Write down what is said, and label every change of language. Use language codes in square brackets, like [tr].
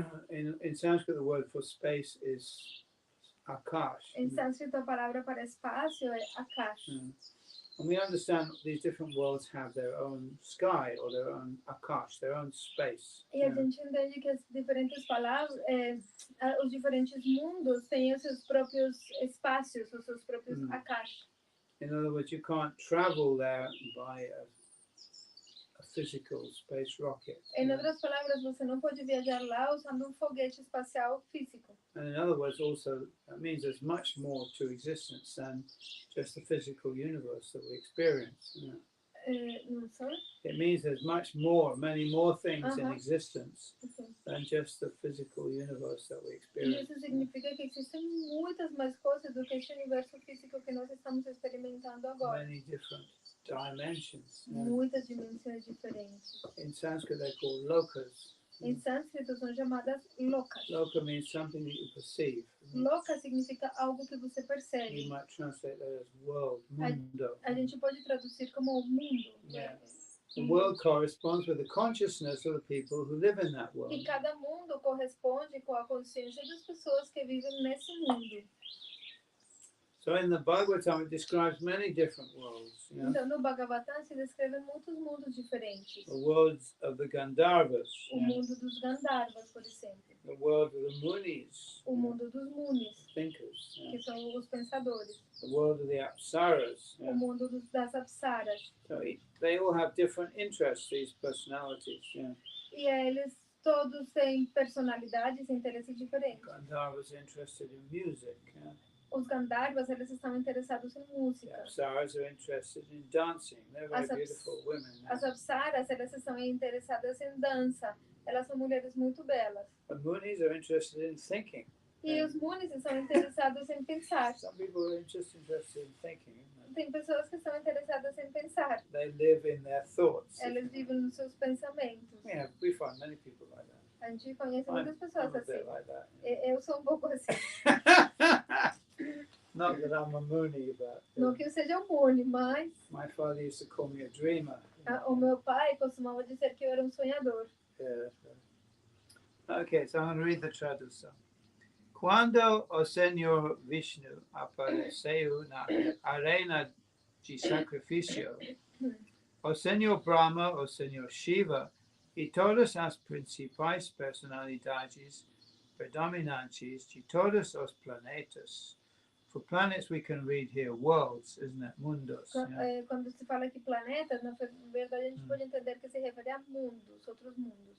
[en] In Sanskrit, the word for space is akash. [pt] Em sânscrito, a palavra para espaço é akash. [en] And we understand these different worlds have their own sky or their own akash, their own space. [pt] E a gente entende que as diferentes palavras, os diferentes mundos têm os seus próprios espaços, os seus próprios akash. [en] In other words, you can't travel there by a physical space rocket. [pt] Em outras palavras, você não pode viajar lá usando foguete espacial físico. [en] And in other words, also, that means there's much more to existence than just the physical universe that we experience. You know? Sorry? It means there's many more things in existence than just the physical universe that we [pt] E [en] experience. [pt] isso significa que existem muitas mais coisas do que este universo físico que nós estamos experimentando agora. [en] Many different dimensions. [pt] Muitas dimensões diferentes. [en] In Sanskrit, they're called lokas. [pt] Em sânscrito são chamadas lokas. [en] Loka means something that you perceive. [pt] Loka significa algo que você [en] You [pt] percebe. [en] might translate that as world, mundo. [pt] A gente pode traduzir como mundo. [en] Yeah. The world corresponds with the consciousness of the people who live in that world. [pt] E cada mundo corresponde com a consciência das pessoas que vivem nesse mundo. [en] So in the Bhagavatam, it describes many different worlds. You know? [pt] Então, no Bhagavatam se descrevem muitos mundos diferentes. [en] The worlds of the Gandharvas, [pt] O mundo dos Gandharvas, por exemplo. [en] the world of the Munis, [pt] O mundo dos Munis, [en] thinkers, [pt] que são os pensadores. [en] the world of the Apsaras. [pt] O mundo das Apsaras. [en] So they all have different interests, these personalities. [pt] E eles todos têm personalidades e interesses diferentes. [en] Gandharvas interested in music. [pt] Os Gandharvas, eles estão interessados em [en] The [pt] música. [en] Apsaras are interested in dancing. They're very beautiful women. [pt] As Apsaras, elas estão interessadas em dança. Elas são mulheres muito belas. [en] The Munis are interested in thinking. [pt] E os Munis são interessados em pensar. [en] Some people are interested in thinking. [pt] Tem pessoas que são interessadas em pensar. [en] They live in their thoughts. [pt] Elas vivem nos seus pensamentos. [en] Yeah, we find many people like that. [pt] A gente conhece [en] I'm [pt] muitas pessoas [en] a [pt] assim. [en] bit like that. [pt] Eu sou um pouco assim. [en] Not that I'm a Mooney, but [pt] Não que eu seja um mune, mas [en] my father used to call me a dreamer. [pt] o meu pai costumava dizer que eu era um sonhador. [en] Yeah. Okay, so I'm going to read the [pt] tradução. Quando o Senhor Vishnu apareceu na arena de sacrifício, o Senhor Brahma, o Senhor Shiva e todas as principais personalidades predominantes de todos os planetas. [en] For planets we can read here worlds, isn't it? [pt] Mundos. Yeah. Quando se fala que planeta, na verdade a gente pode entender que se refere a mundos, outros mundos.